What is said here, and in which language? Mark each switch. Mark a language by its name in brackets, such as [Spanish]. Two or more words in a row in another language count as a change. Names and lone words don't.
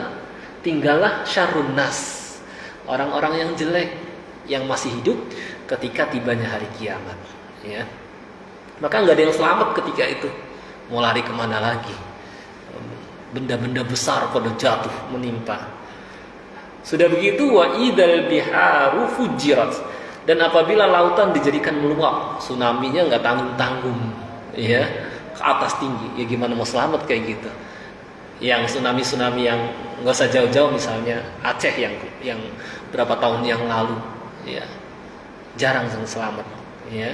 [Indonesian] Tinggallah [Arabic] شر الناس, [Indonesian] orang-orang yang jelek yang masih hidup ketika tibanya hari kiamat. Ya, maka nggak ada yang selamat ketika itu. Mau lari kemana lagi? Benda-benda besar pada jatuh menimpa. Sudah begitu, [Arabic] وإذا البحار فجرت, [Indonesian] dan apabila lautan dijadikan meluap, tsunami-nya nggak tanggung-tanggung, ya, ke atas tinggi. Ya gimana mau selamat kayak gitu? Yang tsunami yang nggak usah jauh-jauh, misalnya Aceh yang berapa tahun yang lalu, ya, jarang yang selamat, ya.